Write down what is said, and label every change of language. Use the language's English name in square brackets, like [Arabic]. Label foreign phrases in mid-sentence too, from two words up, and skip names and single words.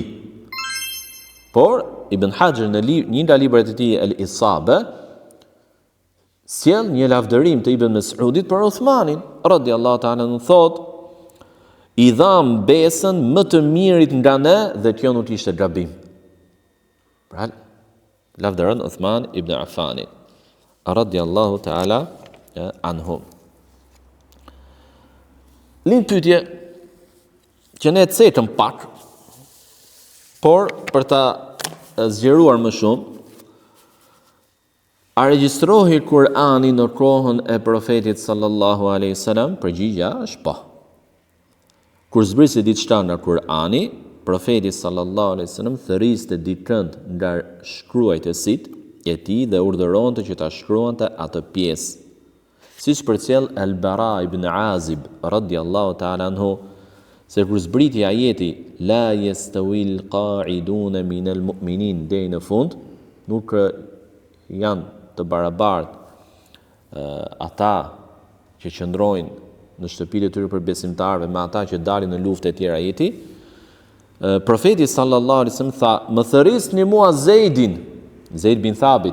[Albanian] Por Ibn Hajar në një nga librat e tij El-Isabe sjell një lavdërim të Ibn Mas'udit për Uthmanin [Arabic] رضي الله تعالى عنه, [Albanian] thotë: "I dham besën më të mirit nga ne dhe kjo nuk ishte gabim." Pra lavdëron Uthman ibn Affani [Arabic] رضي الله تعالى عنه. [Albanian] Lind pyetje që ne cekëm pak, por për ta zgjeruar më shumë: a regjistrohej Kur'ani në kohën e profetit [Arabic] صلى الله عليه وسلم? [Albanian] Përgjigjja është po. Kur zbriste diçka nga Kur'ani, profeti [Arabic] صلى الله عليه وسلم [Albanian] thërriste dikënd nga shkruajtësit e tij dhe urdhëronte që ta shkruante atë pjesë. Siç përcjell Al-Bara ibn Azib [Arabic] رضي الله تعالى عنه, [Albanian] se kur zbriti ajeti [Arabic] لا يستوي القاعدون من المؤمنين [Albanian] deri në fund, nuk janë të barabartë ata që qëndrojnë në shtëpitë e tyre për besimtarëve me ata që dalin në luftë e tjera ajeti. Profeti [Arabic] صلى الله عليه وسلم [Albanian] tha: "Më thërrisni mua Zeid bin Thabit.